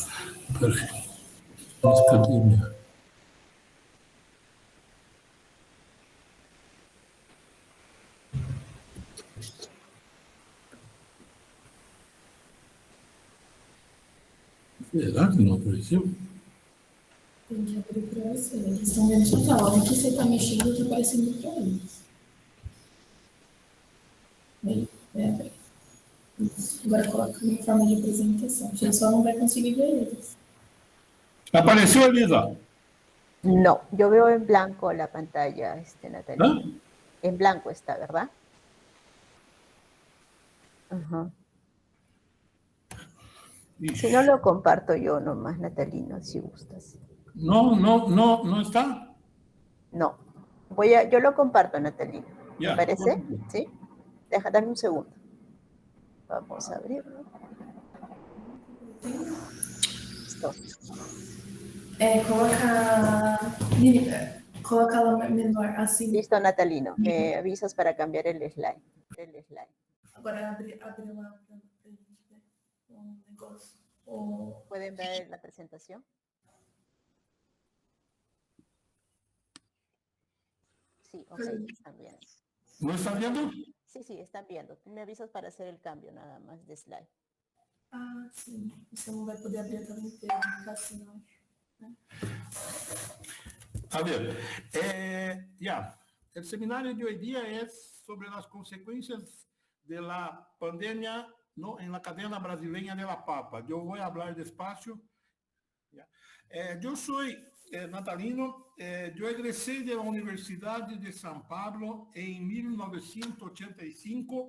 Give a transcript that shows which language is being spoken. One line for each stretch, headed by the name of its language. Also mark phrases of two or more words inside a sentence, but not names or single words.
Portuguese: Perfeito. Mas cadê minha? Será que não apareceu? Tem que abrir para você. Eles estão vendo sua tela. Aqui você está mexendo, está aparecendo para eles. Aí, abre. Isso. Agora coloca em forma de apresentação. Você só não vai conseguir ver eles.
Spanish: ¿Apareció, Elisa? No, yo veo en blanco la pantalla, Natalia. ¿Ah? En blanco está, ¿verdad? Ajá. Si no lo comparto yo nomás, Natalino, si gustas. No está. No. Yo lo comparto, Natalino. Ya, ¿Te parece? bueno. ¿Sí? Dame un segundo. Vamos a abrirlo. Listo.
Portuguese: Coloca ela menor, assim.
Spanish: Listo, Natalino. Me avisas para cambiar el slide.
Portuguese: Agora abre lá para gente ver um negócio.
Spanish: ¿Pueden ver la presentación? Sí, ok, están viendo. ¿No están viendo? Sí, están viendo. Me avisas para hacer el cambio nada más de slide.
Portuguese: Ah, sim. Você não vai poder abrir a tela inteira, ficar assim, não.
Spanish: A ver, el seminario de hoy día es sobre las consecuencias de la pandemia, ¿no?, en la cadena brasileña de la papa. Yo voy a hablar despacio. ¿Ya? Yo soy Natalino, yo egresé de la Universidad de San Pablo en 1985.